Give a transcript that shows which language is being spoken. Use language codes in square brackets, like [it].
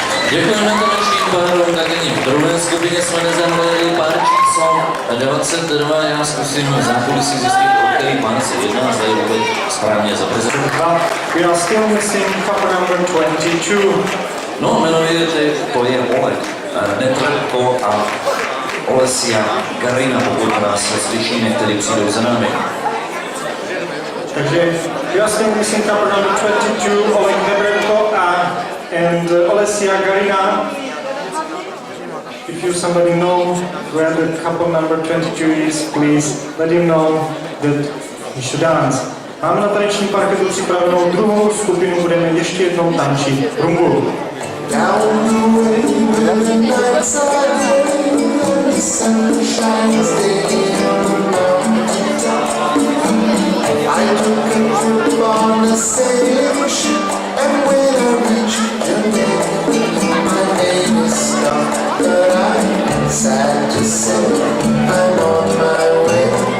[cs] Děkujeme tanečním párům, tak ani v druhé skupině jsme nezahledali pár číslo 22. Já zkusím zákulisí zjistit, o který pán se jedná, zda je vůbec správně zaprezentoval. [en] We are still missing couple number 22. [cs] No, jmenujete, to je Oleg Netrelko a Olesia Garina, pokud nás slyšíme, který přijdou za námi. [en] Takže we are still missing couple number 22, Oleg Netrelko and Olesia Garina. If you somebody know where the couple number 22 is, please let him know that he should dance. [cs] Máme na tanečním parketu připravenou druhou skupinu, budeme ještě jednou tančit rumbu. [en] Down the way, the nights are young, the sun shines daily on the mountaintop. I took a trip on a sailing ship, and when I reached Jamaica, my name is stopped, but I'm sad to say I'm on my way.